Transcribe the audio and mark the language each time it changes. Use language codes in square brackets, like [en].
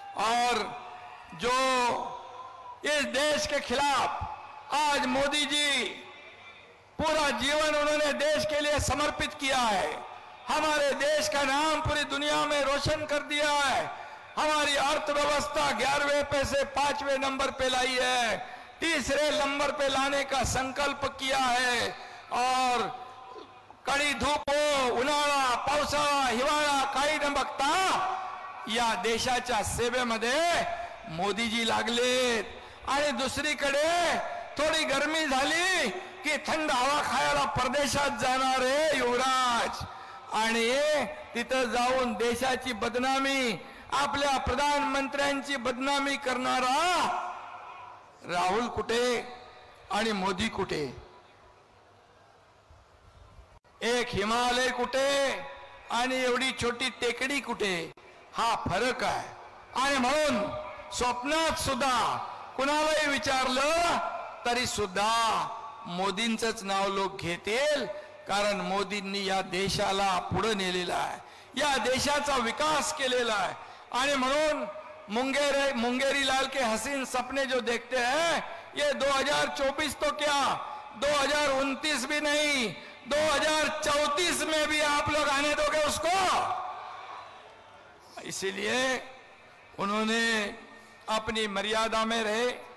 [hi] और जो इस देश के खिलाफ आज मोदी जी पूरा जीवन उन्होंने देश के लिए समर्पित किया है, हमारे देश का नाम पूरी दुनिया में रोशन कर दिया है, हमारी अर्थव्यवस्था 11वें पे से 5वें नंबर पे लाई है, तीसरे नंबर पे लाने का संकल्प किया है। और कडी धूप हो, [mr] उन्हाळा, पावसाळा, हिवाळा काही न बघता या देशाच्या सेवेमध्ये मोदीजी लागलेत। आणि दुसरीकडे थोडी गरमी झाली की थंड हवा खायला परदेशात जाणार आहे युवराज, आणि तिथं जाऊन देशाची बदनामी, आपल्या प्रधानमंत्र्यांची बदनामी करणारा राहुल कुठे आणि मोदी कुठे? एक हिमालय कुठे आणि एवढी छोटी टेकडी कुठे? हा फरक आहे। आणि म्हणून स्वप्नात सुद्धा कुणालाही विचारलं तरी सुद्धा मोदींचंच नाव लोक घेतील, कारण मोदींनी या देशाला पुढे नेलेला आहे, या देशाचा विकास केलेला आहे। आणि म्हणून [hi] मुंगेरी लाल के हसीन सपने जो देखते हैं, ये 2024 तो क्या 2029 भी नहीं, 2034 में भी आप लोग आने दोगे उसको? इसीलिए उन्होंने अपनी मर्यादा में रहे।